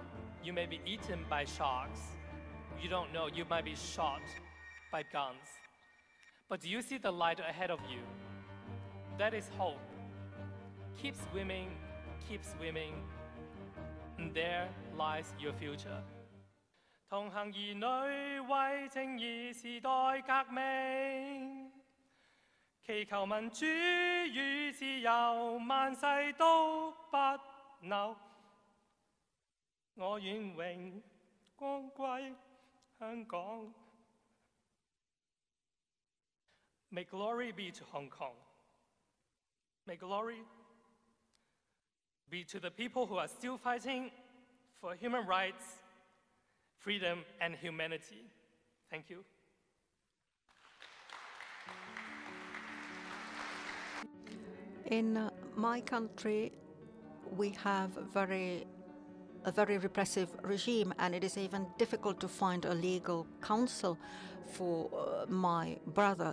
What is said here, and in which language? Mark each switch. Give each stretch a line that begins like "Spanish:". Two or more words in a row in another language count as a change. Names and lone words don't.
English: You may be eaten by sharks. You don't know, you might be shot by guns. But do you see the light ahead of you? That is hope. Keep swimming, and there lies your future.
Cantonese: 同行兒女為正義時代革命，祈求民主與自由萬世都不朽。我願榮光歸香港。
English: May glory be to Hong Kong. May glory be to the people who are still fighting for human rights, freedom, and humanity. Thank you. In my country, we have a very repressive regime, and it is even difficult to find a legal counsel for my brother.